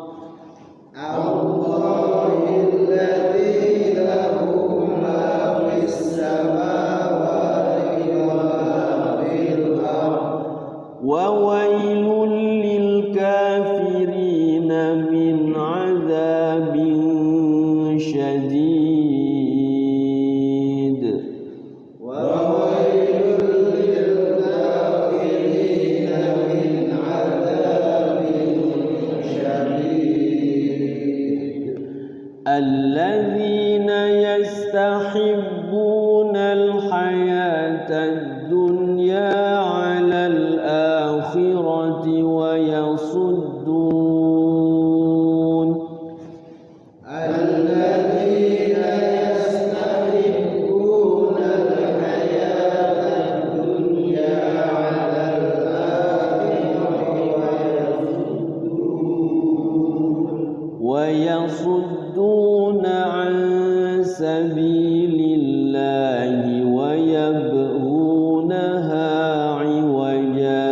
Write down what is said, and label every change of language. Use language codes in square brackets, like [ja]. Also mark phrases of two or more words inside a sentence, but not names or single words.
[ar] الله الذي له ما في السماوات وما في الأرض. وويل للكافرين من عذاب شديد. وويل للكافرين من عذاب شديد. الذين يستحبون الحياة الدنيا على الآخرة ويصدون الذين يستحبون الحياة الدنيا على الآخرة ويصدون عن سبيل الله ويبغونها عوجا.